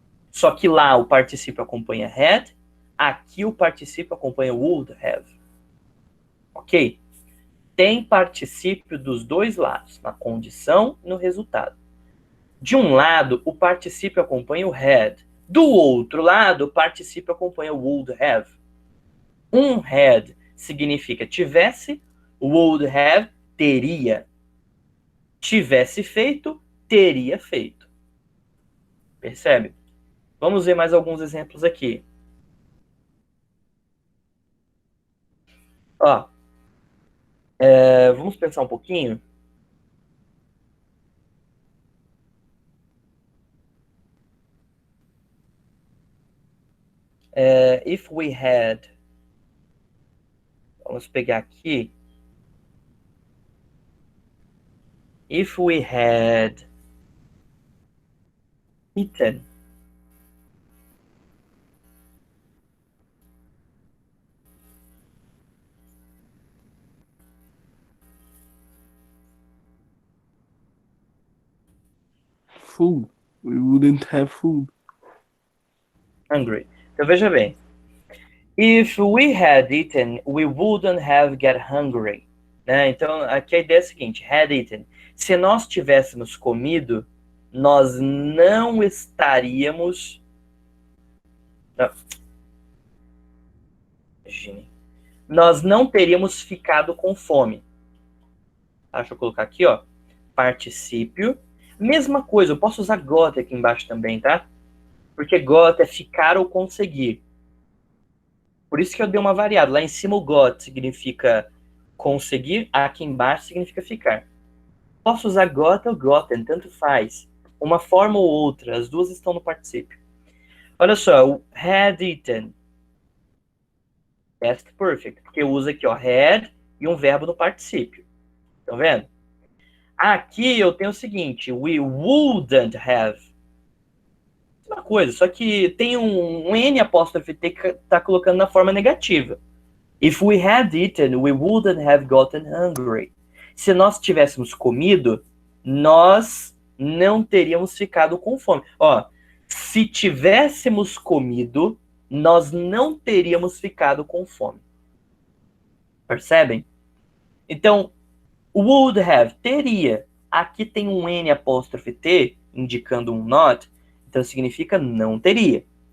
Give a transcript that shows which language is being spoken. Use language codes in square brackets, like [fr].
[pt] Só que lá o particípio acompanha had, aqui o particípio acompanha would have. Ok? Tem particípio dos dois lados, na condição e no resultado. De um lado, o particípio acompanha o had. Do outro lado, o particípio acompanha o would have. Um had significa tivesse, would have, teria. Tivesse feito, teria feito. Percebe? Vamos ver mais alguns exemplos aqui. Ó, vamos pensar um pouquinho. [en] If we had... [pt] Vamos pegar aqui. [en] If we had eaten. Food. We wouldn't have food. [pt] Hungry. Então veja bem. [en] If we had eaten, we wouldn't have get hungry. [pt] Né? Então aqui a ideia é a seguinte: had eaten. Se nós tivéssemos comido, nós não estaríamos. Não. Nós não teríamos ficado com fome. Deixa eu colocar aqui, ó. Particípio. Mesma coisa, eu posso usar got aqui embaixo também, tá? Porque got é ficar ou conseguir. Por isso que eu dei uma variada. Lá em cima o got significa conseguir, aqui embaixo significa ficar. Posso usar got ou gotten, tanto faz. Uma forma ou outra, as duas estão no particípio. Olha só, o had eaten. Past perfect, porque eu uso aqui, ó, had e um verbo no particípio. Estão vendo? Aqui eu tenho o seguinte, [en] we wouldn't have. [pt] Uma coisa, só que tem um N apóstrofe T que está colocando na forma negativa. [en] If we had eaten, we wouldn't have gotten hungry. [pt] Se nós tivéssemos comido, nós não teríamos ficado com fome. Ó, se tivéssemos comido, nós não teríamos ficado com fome. Percebem? Então, would have, teria. Aqui tem um N apóstrofe T, indicando um not, então significa não teria.